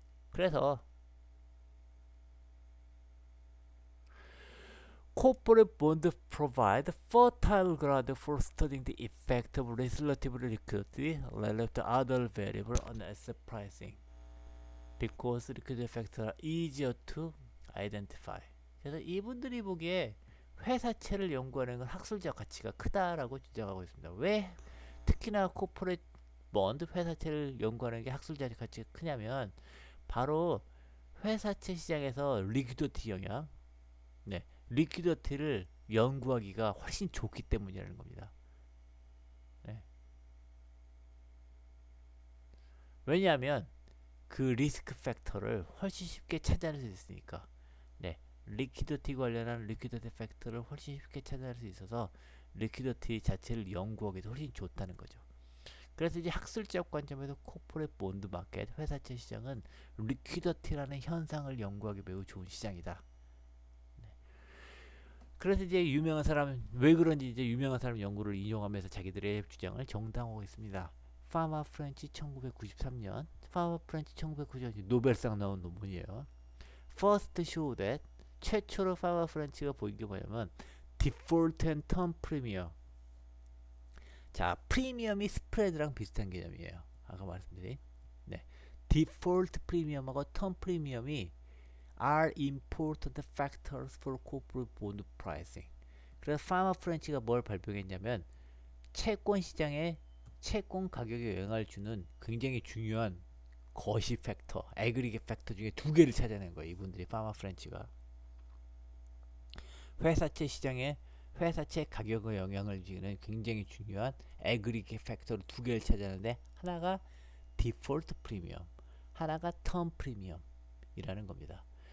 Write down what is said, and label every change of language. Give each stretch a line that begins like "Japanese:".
Korean: 그래서
English: corporate bonds provide fertile ground for studying the effect of relative liquidity relative to other variables on asset pricing because liquidity factors are easier to identify.
Korean: 그래서 이분들이 보기에 회사채를 연구하는 건 학술적 가치가 크다라고 주장하고 있습니다. 왜 특히나 코퍼레이트 본드 회사채를 연구하는 게 학술적 가치가 크냐면 바로 회사채 시장에서 리퀴디티 영향, 네, 리퀴디티를 연구하기가 훨씬 좋기 때문이라는 겁니다. 네. 왜냐하면 그 리스크 팩터를 훨씬 쉽게 찾아낼 수 있으니까. 네, 리퀴디티 관련한 리퀴디티 팩터를 훨씬 쉽게 찾아낼 수 있어서 리퀴디티 자체를 연구하기도 훨씬 좋다는 거죠. 그래서 이제 학술적 관점에서 코퍼레이트 본드 마켓 회사채 시장은 리퀴디티라는 현상을 연구하기 매우 좋은 시장이다. 네. 그래서 이제 유명한 사람 왜 그런지 이제 유명한 사람 연구를 인용하면서 자기들의 주장을 정당화하고 있습니다. 파마 프렌치 1993년 파마 프렌치 1993년 노벨상 나온 논문이에요.
English: First show that
Korean: 최초로 파마 프렌치가 보인 게 뭐냐면
English: default and term premium.
Korean: 자, 프리미엄이 스프레드랑 비슷한 개념이에요. 아까 말씀드린. 네. 디폴트 프리미엄하고 텀 프리미엄이
English: are important factors for corporate bond pricing.
Korean: 그래서 파마 프렌치가 뭘 발표했냐면 채권 시장에 채권 가격에 영향을 주는 굉장히 중요한 거시 팩터, 애그리게 팩터 중에 두 개를 찾아낸 거예요. 이분들이 파마 프렌치가 회사채 시장에 회사채 가격에 영향을 주는 굉장히 중요한 애그리게 팩터를 두 개를 찾아내는데 하나가 디폴트 프리미엄, 하나가 텀 프리미엄이라는 겁니다.